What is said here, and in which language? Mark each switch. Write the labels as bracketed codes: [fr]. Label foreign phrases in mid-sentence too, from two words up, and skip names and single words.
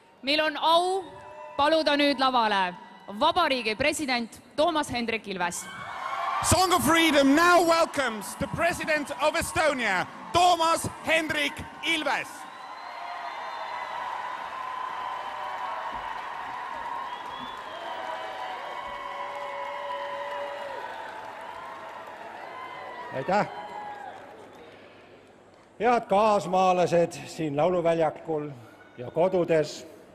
[et] Meil on au paluda nüüd lavale Vabariigi president Toomas Hendrik Ilves. [en] Song of Freedom now welcomes the President of Estonia, Toomas Hendrik Ilves. [et] Aitäh! Head kaasmaalased siin lauluväljakul ja kodudes.